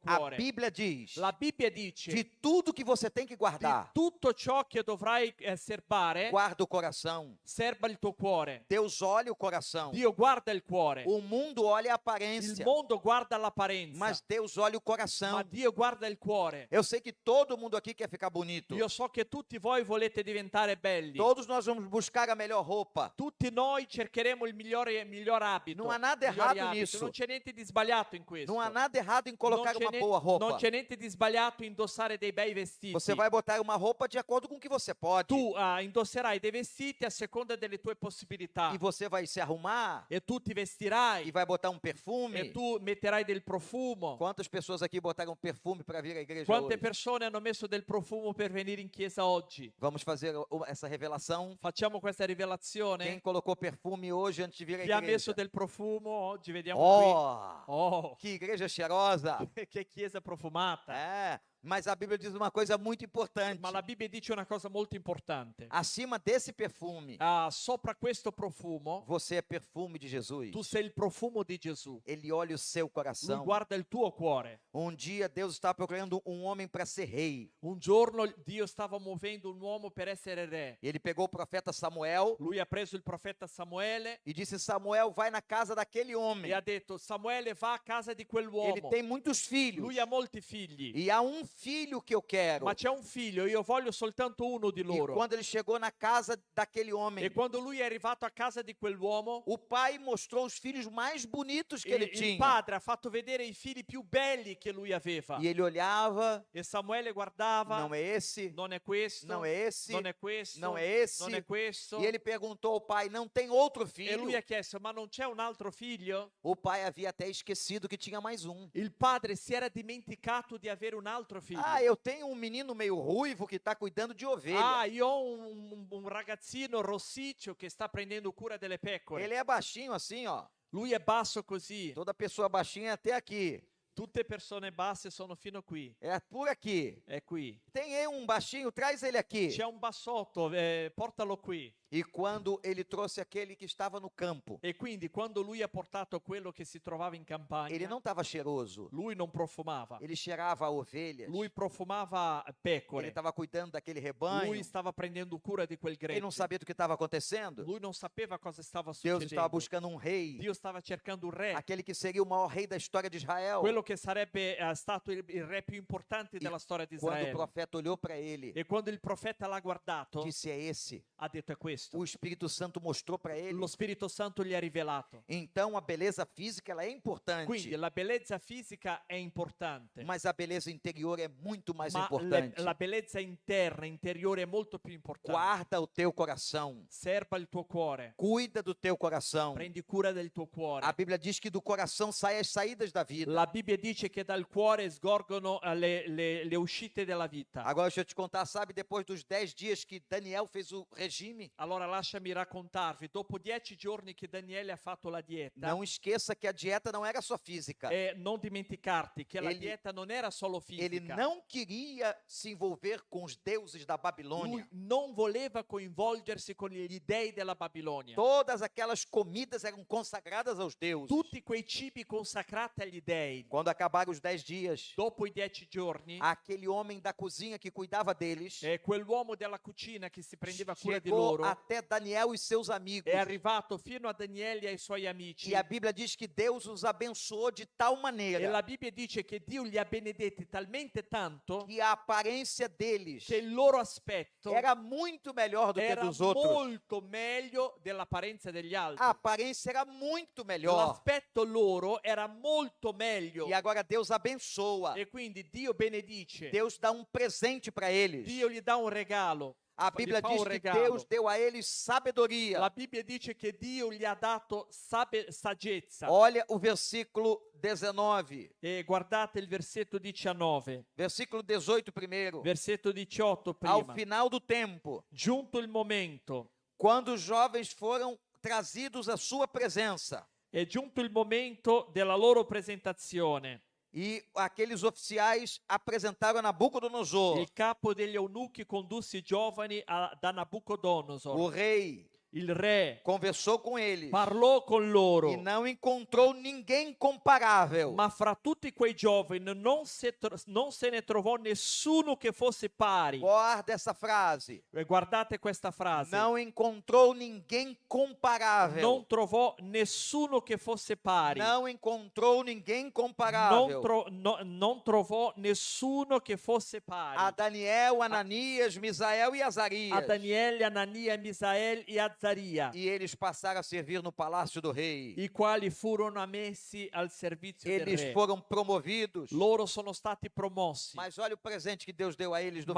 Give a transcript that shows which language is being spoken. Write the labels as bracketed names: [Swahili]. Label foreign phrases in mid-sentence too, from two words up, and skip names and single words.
[Italian] A cuore. [Portuguese] Bíblia diz: [Italian] La Bibbia dice [Portuguese] de tudo que você tem que [Italian] di [Portuguese] guardar, [Italian] tutto ciò che dovrai serbare, [Portuguese] guarda o coração. [Italian] serba il tuo cuore. [Portuguese] Deus olha o coração. [Italian] Dio guarda il cuore. [Portuguese] O mundo olha a [Italian] Il [Portuguese] aparência, [Italian] mondo guarda l'apparenza, [Portuguese] mas Deus olha o coração. [Italian] ma Dio guarda il cuore. [Portuguese] Eu sei que todo mundo aqui quer ficar bonito. [Italian] Io so che tutti voi volete diventare belli. [Portuguese] Todos nós vamos buscar a melhor roupa. [Italian] Tutti noi cercheremo il miglior abito. Non ha [Portuguese] nada [Italian] migliori [Portuguese] errado [Italian] abiti. [Portuguese] nisso. [Italian] Non c'è niente di sbagliato in questo. [Portuguese] Não há nada errado em colocar [Italian] Non c'è [Portuguese] uma [Italian] ne- [Portuguese] boa roupa. [Italian] Non c'è niente di sbagliato in indossare dei bei vestiti. [Portuguese] Você vai botar uma roupa de acordo com o que você pode. [Italian] Tu indosserai dei vestiti a seconda delle tue possibilità. [Portuguese] E você vai se arrumar [Italian] E tu ti [Portuguese] e [Italian] vestirai. [Portuguese] vai botar um perfume. [Italian] E tu metterai del profumo. [Portuguese] Quantas pessoas aqui botaram perfume para vir à igreja [Italian] Quante [Portuguese] hoje? [Italian] persone hanno messo del profumo per venire in chiesa oggi? [Portuguese] Vamos fazer essa revelação. [Italian] Facciamo questa [Portuguese] Quem [Italian] rivelazione. [Portuguese] colocou perfume hoje antes de vir à [Italian] Chi ha messo [Portuguese] igreja? [Italian] del profumo oggi? Vediamo [Portuguese] Oh, [Italian] qui. [Portuguese] Oh, que igreja cheirosa! [Italian] che chiesa profumata. [Portuguese] É, Mas a Bíblia diz uma coisa muito importante. [Italian] Ma la Bibbia dice una cosa molto importante. [Portuguese] Acima desse perfume, [Italian] Sopra questo profumo, [Portuguese] você é perfume de Jesus. [Italian] tu sei il profumo di Gesù. [Portuguese] Ele olha o seu [Italian] Lui [Portuguese] coração. [Italian] guarda il tuo cuore. [Portuguese] Um dia Deus estava procurando um homem para ser rei. [Italian] Un giorno Dio stava muovendo un uomo per essere re. [Portuguese] Ele pegou o profeta Samuel [Italian] Lui ha preso il profeta Samuele [Portuguese] e disse: Samuel, vai na casa daquele homem. [Italian] e ha detto: Samuele, va a casa di [Portuguese] Ele [Italian] quell'uomo. [Portuguese] tem muitos filhos. [Italian] Lui ha molti figli, [Portuguese] E há um filho que eu quero. [Italian] ma c'è un figlio, io voglio soltanto uno di [Portuguese] E [Italian] loro. [Portuguese] quando ele chegou na casa daquele homem, [Italian] E quando lui è arrivato a casa di quell'uomo, [Portuguese] o pai mostrou os filhos mais bonitos que ele [Italian] il [Portuguese] tinha. [Italian] padre ha fatto vedere i figli più belli che lui aveva. [Portuguese] E ele olhava: [Italian] E Samuele guardava, [Portuguese] não é esse, [Italian] non è questo, [Portuguese] não é esse, [Italian] non è questo, [Portuguese] não é esse. [Italian] non è questo. [Portuguese] E ele perguntou ao pai: não tem outro [Italian] E [Portuguese] filho? [Italian] lui ha chiesto: ma non c'è un altro figlio? [Portuguese] O pai havia até esquecido que tinha mais um. [Italian] Il padre si era dimenticato di avere un altro figlio. [Portuguese] Ah, eu tenho um menino meio ruivo que está cuidando de ovelha. [Italian] Io ho un ragazzino rossiccio che sta prendendo cura delle pecore. [Portuguese] Ele é baixinho assim, ó. [Italian] Lui è basso così. [Portuguese] Toda pessoa baixinha é até aqui. [Italian] Tutte persone basse sono fino qui. [Portuguese] É por aqui. [Italian] È qui. [Portuguese] Tem aí um baixinho, traz ele aqui. [Italian] C'è un bassotto, portalo qui. [Portuguese] E quando ele trouxe aquele que estava no campo, [Italian] E quindi quando lui ha portato quello che si trovava in campagna, [Portuguese] ele não estava cheiroso. [Italian] lui non profumava. [Portuguese] Ele cheirava a ovelhas. [Italian] Lui profumava [Portuguese] Ele [Italian] pecore. [Portuguese] estava cuidando daquele rebanho. [Italian] Lui stava prendendo cura di quel [Portuguese] Ele não [Italian] gregge. [Portuguese] sabia do que estava acontecendo. [Italian] Lui non sapeva cosa stava [Portuguese] Deus estava [Italian] succedendo. [Portuguese] buscando um rei. [Italian] Dio stava cercando un re. [Portuguese] Aquele que seria o maior rei da história de Israel. [Italian] Quello che sarebbe stato il re più importante della storia di [Portuguese] Quando o [Italian] Israele. [Portuguese] profeta olhou para ele, [Italian] E quando il profeta l'ha guardato, [Portuguese] disse: é esse. [Italian] ha detto: è questo. [Portuguese] O Espírito Santo mostrou para ele. [Italian] Lo Spirito Santo gli ha rivelato. [Portuguese] Então a beleza física ela é importante, [Italian] Quindi la bellezza fisica è importante, [Portuguese] mas a beleza interior é muito mais [Italian] ma [Portuguese] importante. [Italian] la bellezza interna, interiore è molto più importante. [Portuguese] Guarda o teu coração. [Italian] Serba il tuo cuore, [Portuguese] Cuida do teu coração. [Italian] prendi cura del tuo cuore. [Portuguese] A Bíblia diz que do coração saem as saídas da vida. [Italian] La Bibbia dice che dal cuore sgorgono le uscite della vita. [Portuguese] Agora deixa eu te contar, sabe, depois dos 10 dias que Daniel fez o regime, [Italian] Allora lasciami raccontarvi, dopo 10 giorni che Daniele ha fatto la dieta, [Portuguese] não esqueça que a dieta não era só física. [Italian] e non dimenticarti che la [Portuguese] Ele- [Italian] dieta non era solo [Portuguese] Ele [Italian] fisica. [Portuguese] não queria se envolver com os deuses da [Italian] Lui [Portuguese] Babilônia. [Italian] non voleva coinvolgersi con gli dei della Babilonia. [Portuguese] Todas aquelas comidas eram consagradas aos deuses. [Italian] Tutti quei cibi consacrati agli dei. [Portuguese] Quando acabaram os 10 dias, [Italian] Dopo i 10 giorni, [Portuguese] aquele homem da cozinha que cuidava deles [Italian] quell'uomo della cucina che si prendeva cura di [Portuguese] chegou [Italian] loro [Portuguese] até Daniel e seus amigos. [Italian] è arrivato fino a Daniele e ai suoi amici. [Portuguese] E a Bíblia diz que Deus os abençoou de tal [Italian] E [Portuguese] maneira [Italian] la Bibbia dice che Dio li ha benedetti talmente tanto [Portuguese] que a aparência deles [Italian] che il loro aspetto [Portuguese] era muito melhor do que [Italian] era [Portuguese] dos outros. [Italian] molto meglio dell'apparenza degli altri. [Portuguese] A aparência era muito melhor. [Italian] L'aspetto loro era molto meglio. [Portuguese] E agora Deus abençoa. [Italian] E quindi Dio benedice. [Portuguese] Deus dá um presente para eles. [Italian] Dio gli dà un regalo. [Portuguese] A [Italian] gli [Portuguese] Bíblia [Italian] fa [Portuguese] diz [Italian] un [Portuguese] que [Italian] regalo. [Portuguese] Deus deu a eles sabedoria. [Italian] La Bibbia dice che Dio gli ha dato saggezza. [Portuguese] Olha o versículo 19. [Italian] E guardate il versetto 19. [Portuguese] Versículo 18 primeiro. [Italian] Versetto 18 [Portuguese] Ao [Italian] prima. [Portuguese] final do tempo, [Italian] Giunto il momento, [Portuguese] quando os jovens foram trazidos à sua presença, [Italian] è giunto il momento della loro presentazione. [Portuguese] e aqueles oficiais apresentaram a Nabucodonosor, [Italian] Il capo degli eunuchi condusse i giovani da Nabucodonosor. [Portuguese] o rei, [Italian] Il re [Portuguese] conversou com eles [Italian] parlò con loro, [Portuguese] e não encontrou ninguém comparável. [Italian] ma fra tutti quei giovani non se ne trovò nessuno che fosse pari. [Portuguese] Guarda essa frase. [Italian] E guardate questa frase. [Portuguese] Não encontrou ninguém comparável. [Italian] Non trovò nessuno che fosse pari. [Portuguese] Não encontrou ninguém [Italian] Non, [Portuguese] comparável. [Italian] non trovò nessuno che fosse pari. [Portuguese] A Daniel, Ananias, Misael e [Italian] A [Portuguese] Azarias. [Italian] Daniele, Anania, Misael e Azzaria, [Portuguese] E eles passaram a servir no palácio do rei. [Italian] i quali furono ammessi al servizio del [Portuguese] Eles [Italian] re. [Portuguese] foram promovidos. [Italian] Loro sono stati promossi. [Portuguese] Mas olha o presente que Deus deu a eles no